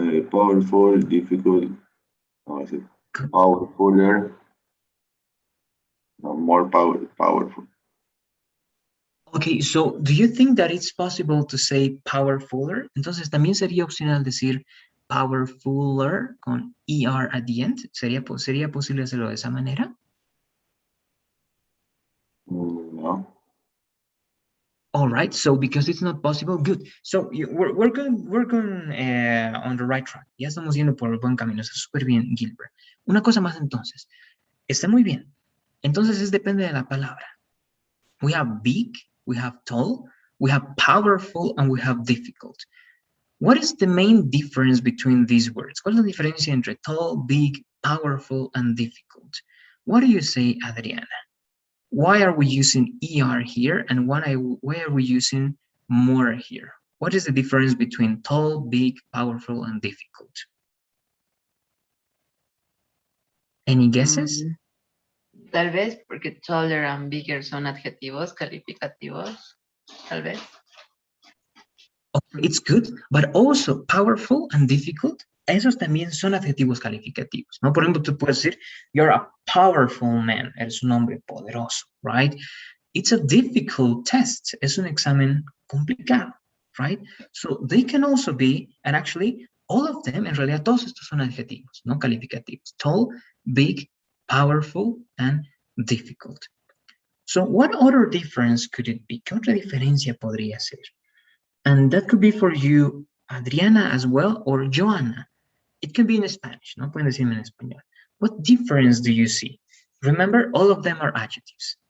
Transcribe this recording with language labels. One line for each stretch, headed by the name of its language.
English: Powerful, difficult, powerfuler, more powerful. Okay, so do you think that it's possible to say powerfuler?
Spanish: Entonces también sería opcional decir powerfuler con ER
English: at the end.
Spanish: ¿Sería posible hacerlo de esa manera? No.
English: All right, so because it's not possible, good. So we're going on the right track.
Spanish: Ya estamos yendo por el buen camino. Está súper bien, Gilbert. Una cosa más entonces. Está muy bien. Entonces depende de la palabra.
English: We have big, we have tall, we have powerful, and we have difficult. What is the main difference between these words?
Spanish: ¿Cuál es la diferencia entre tall, big, powerful, and difficult?
English: What do you say, Adriana? Why are we using ER here, and why are we using more here? What is the difference between tall, big, powerful, and difficult? Any guesses?
Spanish: Tal vez porque taller and bigger son adjetivos calificativos. Tal vez.
English: It's good, but also powerful and difficult.
Spanish: Esos también son adjetivos calificativos, ¿no? Por ejemplo, tú puedes decir,
English: you're a powerful man.
Spanish: Eres un hombre poderoso,
English: right? It's a difficult test.
Spanish: Es un examen complicado,
English: right? So they can also be, and actually, all of them,
Spanish: en realidad, todos estos son adjetivos, no calificativos.
English: Tall, big, powerful, and difficult. So what other difference could it be?
Spanish: ¿Qué otra diferencia podría ser?
English: And that could be for you, Adriana, as well, or Joanna. It can be in Spanish,
Spanish: no pueden decirme en español.
English: What difference do you see? Remember, all of them are adjectives.